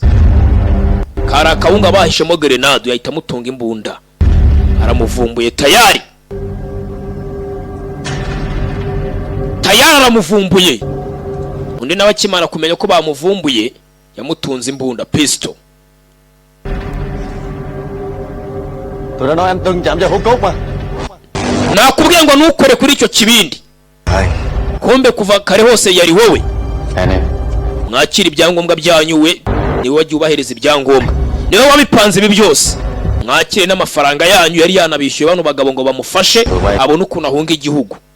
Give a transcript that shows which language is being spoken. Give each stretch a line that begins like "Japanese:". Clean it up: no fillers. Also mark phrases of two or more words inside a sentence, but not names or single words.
Kinyarwanda: Kara akawunga bahishemo grenade, yahita mutunga imbunda. Aramuvumbuye tayari. Aramuvumbuye. Undi nawe akimara kumenya ko bamuvumbuye, yamutunze imbunda pistol.
Vietnamese: Tụi nó nói anh Tân chạm cho hũ cốt mà.
Kinyarwanda: Nakubwiye ngo nukore kuri icyo kibindi. Kumbe kuva kare hose yari wowe. Mwakira ibyangombwa byanyuwe, ni wowe ubahereza ibyangombwa. Niwe wabipanze ibi byose. Mwakire n'amafaranga yanyu yari yanabishyuye bano bagabo ngo bamufashe abone ukuntu ahunga igihugu.